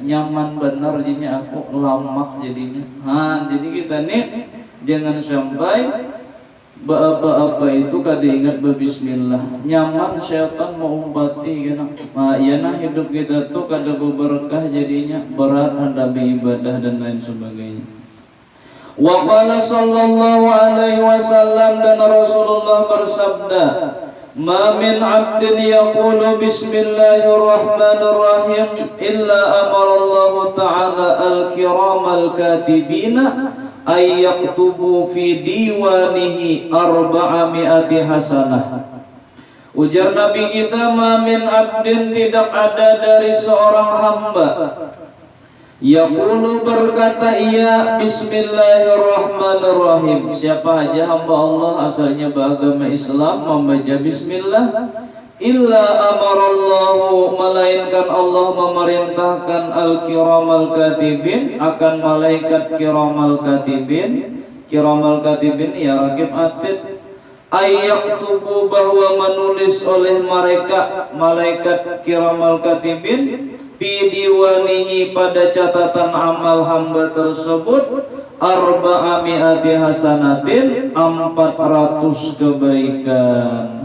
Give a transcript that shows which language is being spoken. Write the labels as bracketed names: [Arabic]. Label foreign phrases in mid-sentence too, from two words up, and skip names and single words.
[Banjar] Nyaman benar jinya aku, lamak jadinya. Jadi kita nih jangan sampai apa itu kada ingat berbismillah, nyaman syaitan mau umpati kan. Yana hidup kita tuh kada berberkah jadinya, berat hendak beribadah dan lain sebagainya. [Arabic] وقال صلى الله عليه وسلم, [Banjar] dan Rasulullah bersabda, [Arabic] ما من عبد يقول بسم الله الرحمن الرحيم إلا أمر الله تعالى الكرام الكاتبين أن يكتبوا في ديوانه 400 حسنة. [Banjar] Ujar Nabi kita, [Arabic] ما من عبد, [Banjar] tidak ada dari seorang hamba, yaqulu berkata ia bismillahirrahmanirrahim. Siapa aja hamba Allah asalnya beragama Islam membaca bismillah, [Arabic] إلا أمر الله, [Banjar] melainkan Allah memerintahkan [Arabic] الكرام الكاتبين, [Banjar] akan malaikat [Arabic] الكرام الكاتبين. الكرام الكاتبين يا رقيب عتيد، أن يكتبوا, [Banjar] bahwa menulis oleh mereka malaikat [Arabic] الكرام الكاتبين, في ديوانه, [Banjar] pada catatan amal hamba tersebut, 400 hasanatin, 400 kebaikan.